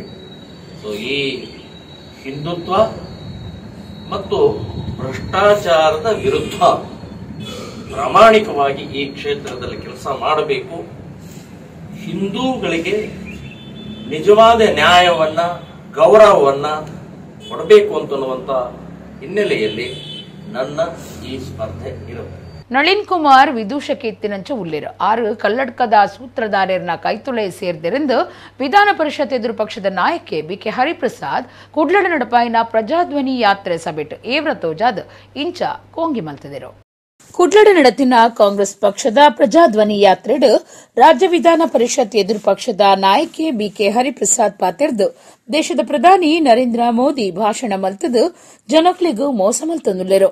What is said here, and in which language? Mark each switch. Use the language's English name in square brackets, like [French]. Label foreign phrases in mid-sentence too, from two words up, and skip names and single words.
[Kannada] ಸೊ ಈ ಹಿಂದುತ್ವ ಮತ್ತು ಭ್ರಷ್ಟಾಚಾರದ ವಿರುದ್ಧ ಪ್ರಾಮಾಣಿಕವಾಗಿ ಈ ಕ್ಷೇತ್ರದಲ್ಲಿ ಕೆಲಸ ಮಾಡಬೇಕು, ಹಿಂದೂಗಳಿಗೆ ನಿಜವಾದ ನ್ಯಾಯವನ್ನ, ಗೌರವವನ್ನ ಕೊಡಬೇಕು ಅಂತನ್ನುವಂತ ಹಿನ್ನೆಲೆಯಲ್ಲಿ ನನ್ನ ಈ ಸ್ಪರ್ಧೆ ಇರುತ್ತೆ. [Tulu] ನಳಿನ್ ಕುಮಾರ್ ವಿದೂಷಕ್ಕೆ ಎತ್ತಿನಂಚ ಉಳ್ಳೇರು 6 ಕಲ್ಲಡ್ಕದ ಸೂತ್ರಧಾರರನ್ನ ಕೈತೊಳೆ ಸೇರ್ದೆರೆಂದು ವಿಧಾನ ಪರಿಷತ್ ಎದುರು ಪಕ್ಷದ ನಾಯಕ ಬಿಕೆ ಹರಿಪ್ರಸಾದ್ ಕುಡ್ಲಡ ನಡಪಾಯಿನ ಪ್ರಜಾಧ್ವನಿ ಯಾತ್ರೆ ಸಭೆಟ್ ಏವ್ರತೋಜಾದ್ ಇಂಚ ಕೋಂಗಿ ಮಲ್ತದೆರು. ಕುಡ್ಲಡ ನಡತಿನ ಕಾಂಗ್ರೆಸ್ ಪಕ್ಷದ ಪ್ರಜಾಧ್ವನಿ ಯಾತ್ರೆಡು ರಾಜ್ಯ ವಿಧಾನ ಪರಿಷತ್ ಎದುರು ಪಕ್ಷದ ನಾಯಕಿ ಬಿಕೆ ಹರಿಪ್ರಸಾದ್ ಪಾತೆರ್ದು ದೇಶದ ಪ್ರಧಾನಿ ನರೇಂದ್ರ ಮೋದಿ ಭಾಷಣ ಮಲ್ತದು ಜನಕ್ಲಿಗೂ ಮೋಸ ಮಲ್ತಂದುಲ್ಲೆರು.